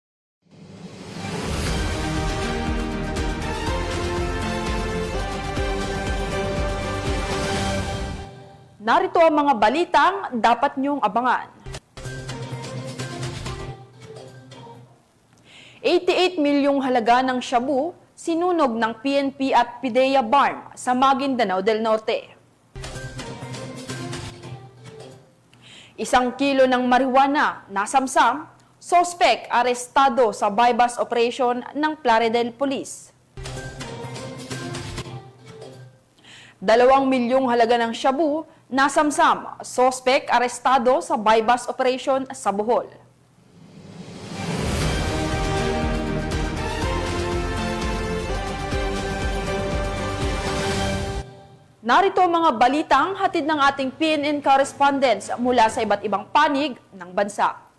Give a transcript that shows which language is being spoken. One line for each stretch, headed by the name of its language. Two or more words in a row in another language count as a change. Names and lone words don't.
Filipino: Narito ang mga balitang dapat niyong abangan. 88 milyong halaga ng shabu sinunog ng PNP at PIDEA Barm sa Maguindanao del Norte. 1 kilo ng marijuana nasamsam, sospek arestado sa bypass operation ng Plaridel Police. 2 milyong halaga ng shabu nasamsam, sospek arestado sa bypass operation sa Bohol. Narito ang mga balitang hatid ng ating PNN correspondents mula sa iba't ibang panig ng bansa.